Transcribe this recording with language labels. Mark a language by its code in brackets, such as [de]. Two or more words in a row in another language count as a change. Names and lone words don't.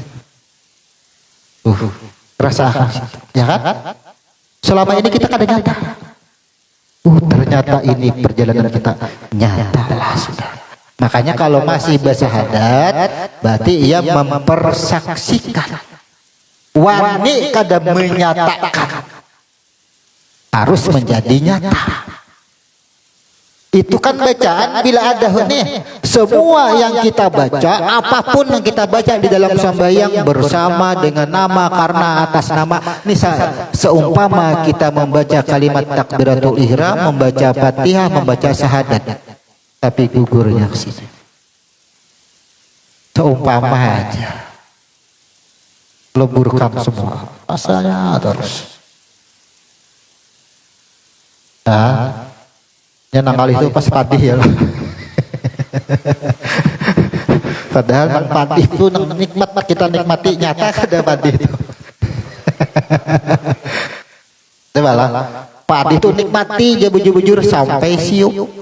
[id] Rasa ya kan? [bjn] Selama ini kita kada nyata. Ternyata ini perjalanan kita nyata lah sudah. [id] Makanya kalau masih bersahadat, berarti ia mempersaksikan. [bjn] Wani kada menyatakan. [id] harus menjadi nyata. Itu kan bacaan bila ada nih, semua yang kita baca, apapun yang kita baca di dalam sembahyang bersama dengan nama, karena atas nama. Ini seumpama kita membaca kalimat takbiratul ihram, membaca Fatihah, membaca syahadat, tapi gugurnya ke sini. Seumpama aja. Leburkan semua. Asalnya terus. Nah, [bjn] ya nangkal itu pas padih ya loh. Padahal nang padih itu nang nikmat kita nikmati nyata kada padih itu. Coba lah, padih itu nikmati aja bujur-bujur sampai siup.